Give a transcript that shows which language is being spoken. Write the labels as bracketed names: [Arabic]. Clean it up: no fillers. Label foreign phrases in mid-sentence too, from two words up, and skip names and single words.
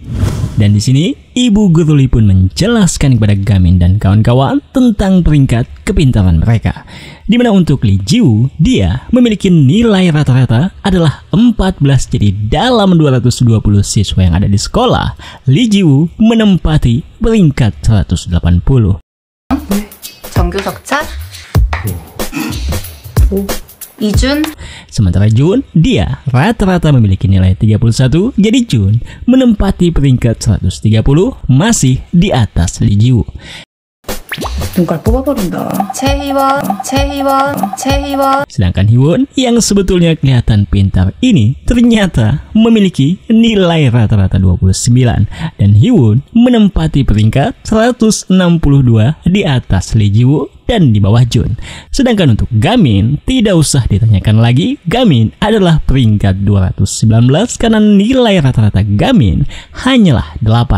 [Indonesian] Dan di sini ibu guru Lee pun menjelaskan kepada Gamin dan kawan-kawan tentang peringkat kepintaran mereka. Dimana untuk Lee Ji-woo, dia memiliki nilai rata-rata adalah 14, jadi dalam 220 siswa yang ada di sekolah, Lee Ji-woo menempati peringkat 180. [Korean] 정규 석차? 이준? [Indonesian] Sementara Jun, dia rata-rata memiliki nilai 31, jadi Jun menempati peringkat 130, masih di atas Lee Ji-woo. [Korean] 눈깔 뽑아버린다. 최희원. [Indonesian] Sedangkan Hiwon yang sebetulnya kelihatan pintar ini ternyata memiliki nilai rata-rata 29 dan Hiwon menempati peringkat 162 di atas Lee Ji-woo dan di bawah Jun. Sedangkan untuk Gamin tidak usah ditanyakan lagi, Gamin adalah peringkat 219 karena nilai rata-rata Gamin hanyalah 8.